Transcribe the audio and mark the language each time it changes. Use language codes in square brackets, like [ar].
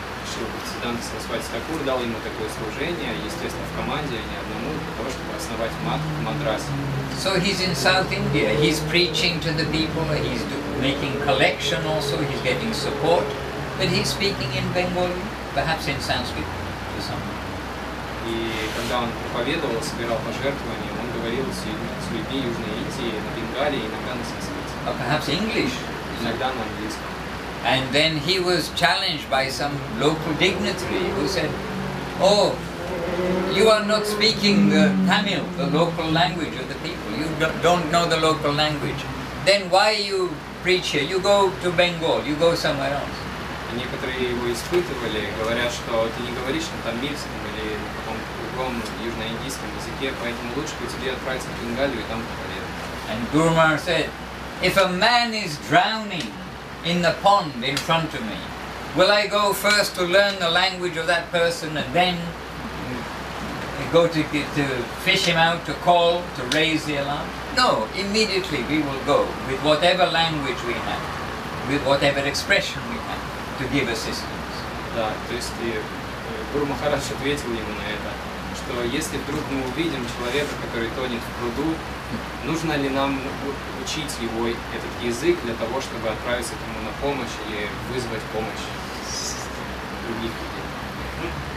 [ru] Шрила Бхактиведанты Сарасвати Такур дал ему такое служение, естественно, в команде, а не одному, для того, чтобы основать в Мадрасе. [en] So he's in South India, he's preaching to the people, he's making collection also, he's getting support, but he's speaking in Bengali, perhaps in Sanskrit to someone. [ru] И когда он проповедовал, собирал пожертвования, он говорил с людьми Южной Индии на бенгале, иногда на санскрите. [en] Or perhaps English. [ru] Иногда на английском. [en] And then he was challenged by some local dignitary who said, oh, you are not speaking the Tamil, the local language of the people. You don't know the local language. Then why you preach here? You go to Bengal, you go somewhere else. [ru] И некоторые его испытывали, говорят, что ты не говоришь на тамильском или на каком-то другом южноиндийском языке, поэтому лучше бы тебе отправиться в Бенгалию и там проповедовать. [en] And Guru Maharaj said, if a man is drowning in the pond in front of me, will I go first to learn the language of that person and then go to fish him out, to call, to raise the alarm? No, immediately we will go with whatever language we have, with whatever expression we have, to give assistance. [ru] Да, то есть Гуру Махарадж ответил ему на это, что если вдруг мы увидим человека, который тонет в пруду, нужно ли нам учить его этот язык для того, чтобы отправиться к нему на помощь или вызвать помощь других людей?